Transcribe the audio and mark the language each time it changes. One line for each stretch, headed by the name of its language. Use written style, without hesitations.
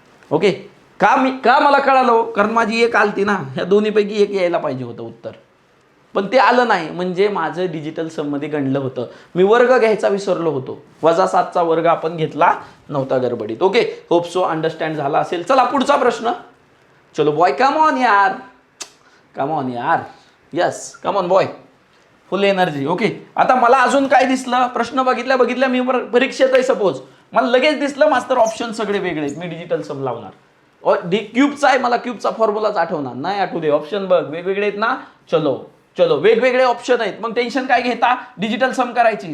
Marathi: Okay का मला कळालं, कारण माझी 1 आलती ना, ह्या दोन्हीपैकी 1 यायला पाहिजे होतं उत्तर, पण ते आलं नाही म्हणजे माझं डिजिटल सममध्ये गणलं होतं. मी वर्ग घ्यायचा विसरलो होतो, -7चा वर्ग आपण घेतला नव्हता गडबडीत. ओके होप सो अंडरस्टँड झाला असेल. चला पुढचा प्रश्न.
English: चलो boy come on यार, come on यार. Yes come on boy, full energy.
Marathi: Okay आता मला अजून काय दिसलं, प्रश्न बघितल्या मी परीक्षेत आहे सपोज, मला लगेच दिसलं मास्तर ऑप्शन सगळे वेगळे आहेत, मी डिजिटल सम लावणार. क्यूबचा आहे, मला क्यूबचा फॉर्म्युलाच आठवणार नाही, आठवू दे. ऑप्शन बघ वेगवेगळे आहेत ना. चलो वेगवेगळे ऑप्शन आहेत, मग टेन्शन काय घेता, डिजिटल सम करायची.